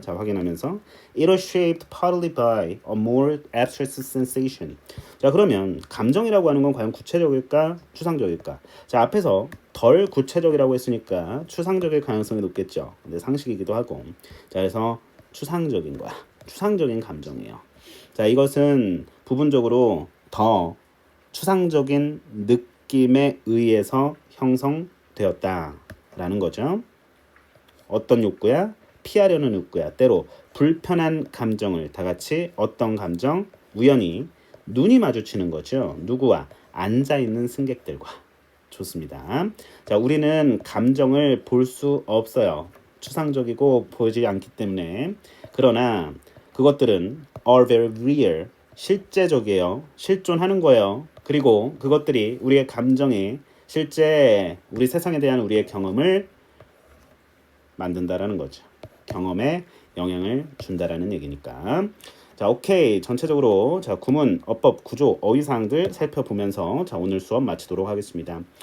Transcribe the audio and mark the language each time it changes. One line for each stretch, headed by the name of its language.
Korean: 자, 확인하면서
English: it was shaped partly by a more abstract sensation.
Korean: 자, 그러면 감정이라고 하는 건 과연 구체적일까? 추상적일까? 자, 앞에서 덜 구체적이라고 했으니까 추상적일 가능성이 높겠죠. 근데 상식이기도 하고. 자, 그래서 추상적인 거야. 추상적인 감정이에요. 자, 이것은 부분적으로 더 추상적인 느낌에 의해서 형성되었다라는 거죠. 어떤 욕구야? 피하려는 욕구야. 때로 불편한 감정을 다 같이 어떤 감정? 우연히 눈이 마주치는 거죠. 누구와? 앉아있는 승객들과. 좋습니다. 자, 우리는 감정을 볼 수 없어요. 추상적이고 보이지 않기 때문에. 그러나 그것들은
English: are very real.
Korean: 실제적이에요. 실존하는 거예요. 그리고 그것들이 우리의 감정이 실제 우리 세상에 대한 우리의 경험을 만든다라는 거죠. 경험에 영향을 준다라는 얘기니까. 자, 오케이. 전체적으로 자, 구문, 어법, 구조, 어휘사항들 살펴보면서 자, 오늘 수업 마치도록 하겠습니다.